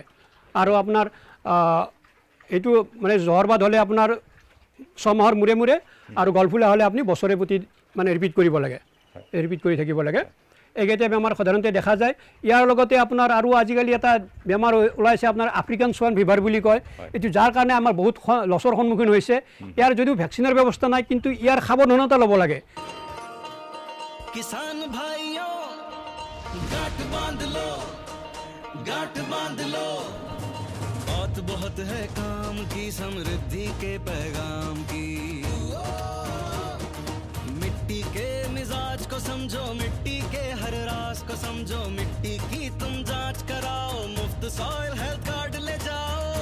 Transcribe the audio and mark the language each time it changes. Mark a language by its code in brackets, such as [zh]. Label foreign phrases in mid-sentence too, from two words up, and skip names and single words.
[as] আৰু আপোনাৰ এইটো মানে জহৰবাদ হ'লে আপোনাৰ 6 মাহৰ মূৰে মূৰে, আৰু গলফুলা হ'লে আপুনি বছৰে প্ৰতি মানে ৰিপিট কৰিব লাগে, ৰিপিট কৰি থাকিব লাগে। এইকেইটা বেমাৰ সাধাৰণতে দেখা যায়। ইয়াৰ লগতে আপোনাৰ আৰু আজিকালি এটা বেমাৰ ওলাইছে আপোনাৰ [en] African swine fever [as] বুলি কয়। এইটো যাৰ কাৰণে আমাৰ বহুত লছৰ সন্মুখীন হৈছে। ইয়াৰ যদিও ভেকচিনৰ ব্যৱস্থা নাই, কিন্তু ইয়াৰ সাৱধানতা ল'ব লাগে। [hi] किसान भाइयों गांठ बांध लो बात बहुत है काम की, समृद्धि के पैगाम की। मिट्टी के मिजाज को समझो, मिट्टी के हर राज को समझो, मिट्टी की तुम जांच कराओ, मुफ्त [en] soil health card [hi] ले जाओ।